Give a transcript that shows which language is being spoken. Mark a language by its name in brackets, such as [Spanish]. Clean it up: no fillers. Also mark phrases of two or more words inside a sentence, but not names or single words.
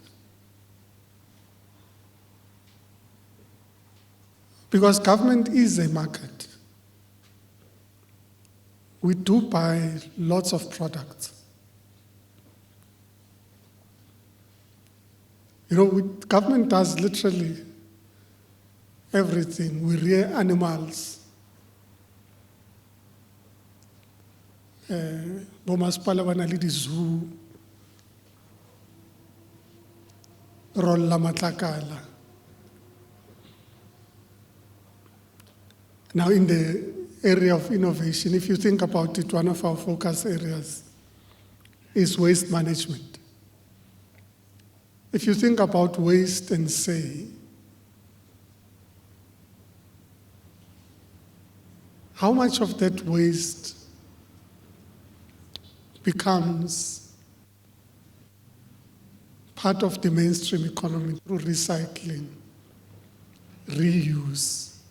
[English] Because government is a market. We do buy lots of products. You know, government does literally everything. We rear animals. [Southern Sotho] Bomasipala ba na le di-zoo. Rolla matlakala. [English] Now in the area of innovation, if you think about it, one of our focus areas is waste management. If you think about waste and say, how much of that waste becomes part of the mainstream economy through recycling, reuse?